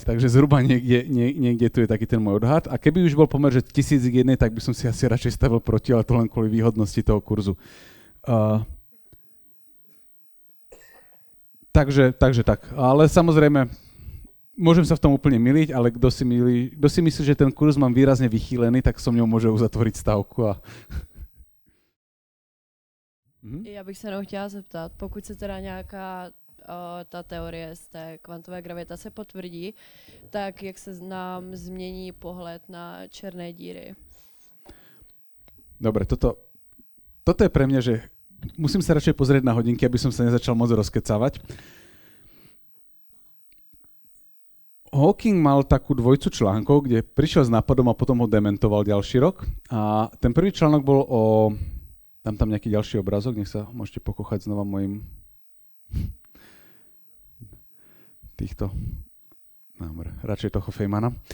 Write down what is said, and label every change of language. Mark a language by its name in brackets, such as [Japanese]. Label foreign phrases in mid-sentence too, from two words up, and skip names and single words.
[Slovak] Takže zhruba niekde tu je taký ten môj odhad. A keby už bol pomer, že 1000:1, tak by som si asi radšej stavil proti, ale to len kvôli výhodnosti toho kurzu. Takže tak. Ale samozrejme, môžem sa v tom úplne myliť, ale kto si myslí, že ten kurz mám výrazne vychýlený, tak som ňou môže uzatvoriť stavku. [Czech] Já bych se jenom chtěla zeptat, pokud se teda nějaká ta teorie z té kvantové gravitace potvrdí, tak jak se nám změní pohled na černé díry? [Slovak] Dobre, toto je pre mňa, že musím sa radšej pozrieť na hodinky, aby som sa nezačal moc rozkecávať. Hawking mal takú dvojicu článkov, kde prišiel s nápadom a potom ho dementoval ďalší rok. A ten prvý článok bol Dám tam nejaký ďalší obrázok, nech sa môžete pokochať znova mojim radšej toho Feynmana.